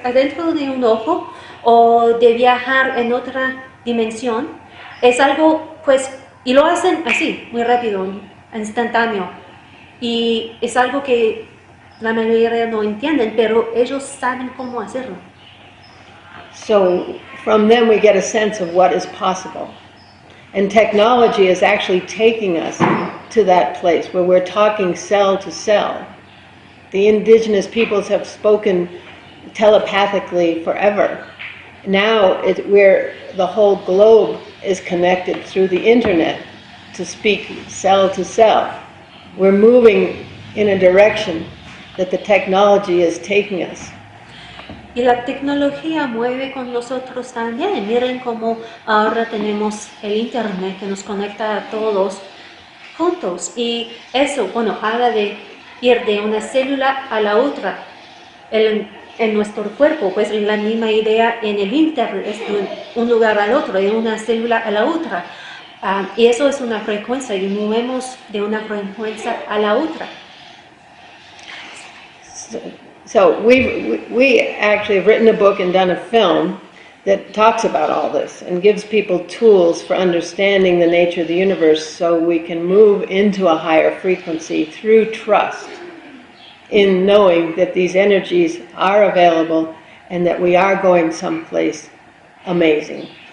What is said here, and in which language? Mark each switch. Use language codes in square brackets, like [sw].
[es] Adentro de un ojo, o de viajar en otra dimensión. Es algo, pues, y lo hacen así, muy rápido, instantáneo. Y es algo que la mayoría no entienden, pero ellos saben cómo hacerlo. [en] So from them we get a sense of what is possible. And technology is actually taking us to that place where we're talking cell to cell. The indigenous peoples have spoken telepathically forever. Now where the whole globe is connected through the internet to speak cell to cell. We're moving in a direction that the technology is taking us. [es] Y la tecnología mueve con nosotros también. Miren cómo ahora tenemos el internet que nos conecta a todos juntos. Y eso, bueno, habla de ir de una célula a la otra. En nuestro cuerpo, pues la misma idea en el internet, es de un lugar al otro, de una célula a la otra. Y eso es una frecuencia, y movemos de una frecuencia a la otra. [en] So we actually have written a book and done a film that talks about all this and gives people tools for understanding the nature of the universe so we can move into a higher frequency through trust in knowing that these energies are available and that we are going someplace amazing.